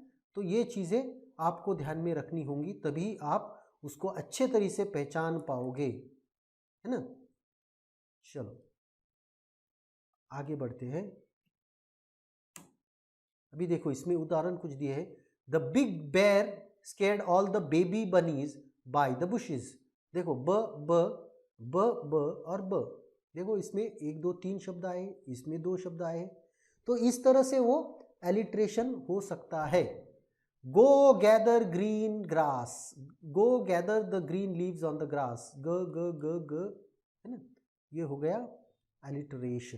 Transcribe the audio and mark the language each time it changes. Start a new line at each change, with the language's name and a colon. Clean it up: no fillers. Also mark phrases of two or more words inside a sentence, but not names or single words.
Hindi: तो ये चीजें आपको ध्यान में रखनी होंगी, तभी आप उसको अच्छे तरीके से पहचान पाओगे, है ना। चलो आगे बढ़ते हैं। अभी देखो इसमें उदाहरण कुछ दिए हैं।
English: The big bear scared all the baby bunnies by the bushes.
Hindi: देखो ब ब ब ब और ब, देखो इसमें 1 2 3 शब्द आए, इसमें 2 शब्द आए, तो इस तरह से वो एलिट्रेशन हो सकता है।
English: Go gather green grass, go gather the green leaves on the grass, ग ग ग ग,
Hindi: है ना, ये हो गया
English: एलिट्रेशन।